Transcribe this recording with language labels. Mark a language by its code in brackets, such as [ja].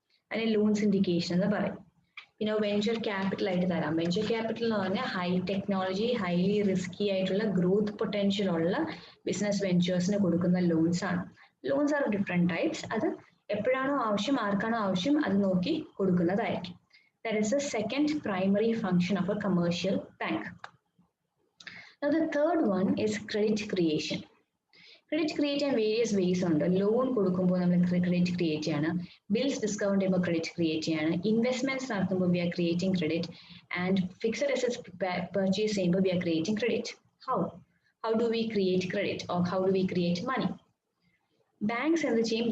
[ml] അതിനെ loan syndication എന്ന് പറയും. പിന്നെ വെഞ്ചർ ക്യാപിറ്റൽ ആയിട്ട് തരാം. വെഞ്ചർ ക്യാപിറ്റൽ എന്ന് പറഞ്ഞാൽ ഹൈ ടെക്നോളജി, ഹൈലി റിസ്കി ആയിട്ടുള്ള ഗ്രോത്ത് പൊട്ടൻഷ്യൽ ഉള്ള ബിസിനസ് വെഞ്ചേഴ്സിന് കൊടുക്കുന്ന ലോൺസ് ആണ്. [en] Loans are different types. [ml] അത് എപ്പോഴാണോ ആവശ്യം, ആർക്കാണോ ആവശ്യം, അത് നോക്കി കൊടുക്കുന്നതായിരിക്കും. [en] That is the second primary function of a commercial bank. Now the third one is credit creation. [ml] Credit create ചെയ്യാൻ വേരിയസ് വേസ് ഉണ്ട്. ലോൺ കൊടുക്കുമ്പോൾ നമ്മൾ ക്രെഡിറ്റ് ക്രിയേറ്റ് ചെയ്യാണ്, ബിൽസ് ഡിസ്കൗണ്ട് ചെയ്യുമ്പോൾ ക്രെഡിറ്റ് ക്രിയേറ്റ് ചെയ്യാണ്, ഇൻവെസ്റ്റ്മെന്റ്സ് നടത്തുമ്പോൾ [en] we are creating credit, and [ml] fixed assets purchase ചെയ്യുമ്പോൾ [en] We are creating credit. How do we create credit or how do we create money? Banks [ml] എന്ത് ചെയ്യും?